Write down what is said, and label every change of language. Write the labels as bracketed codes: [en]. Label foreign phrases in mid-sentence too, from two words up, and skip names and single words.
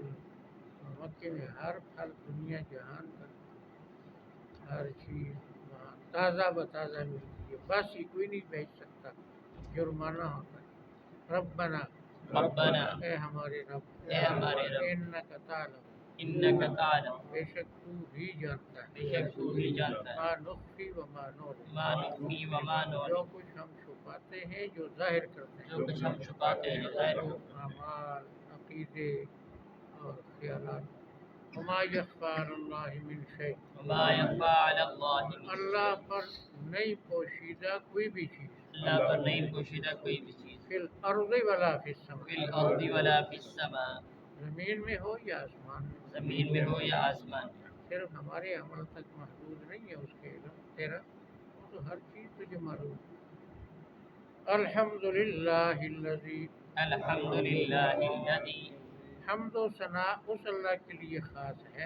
[ur] مکے میں ہر پھل دنیا جہان کا، ہر چیز وہاں تازہ بتازہ ملتی ہے، بس ہی کوئی نہیں بیچ سکتا، جرمانہ ہوتا ہے. [ar] ربنا، ربنا، [ur] اے ہمارے رب، اے ہمارے رب، [ar] انک تعلم، انک تعلم، [ur] بے شک تو ہی جانتا ہے، بے شک تو ہی جانتا ہے، [ar] ما نخفی و ما نعلن، ما نخفی و ما [ur] جو [ar] نعلن، [ur] کچھ ہم چھپاتے ہیں جو ظاہر کرتے ہیں، جو کچھ ہم چھپاتے ہیں جو ظاہر کرتے ہیں. اعمال، عقیدے اور خیالات. [ar] وما یخفی علی اللہ من شیء، وما یخفی علی اللہ من شیء، [ur] اللہ پر نہیں پوشیدہ کوئی بھی چیز، اللہ پر نہیں پوشیدہ کوئی بھی چیز، [ar] فی الارض ولا فی فی السماء، الارض ولا فی السماء، [ur] زمین میں ہو یا آسمان میں. زمین میں ہو یا آسمان میں. صرف ہمارے عمل تک محدود نہیں ہے اس کے علم تیرا، وہ تو ہر چیز تجھے معلوم ہے. [ar] الحمدللہ الذی، الحمد للہ الذی، [ur] حمد و ثناء اس اللہ کے لیے خاص ہے،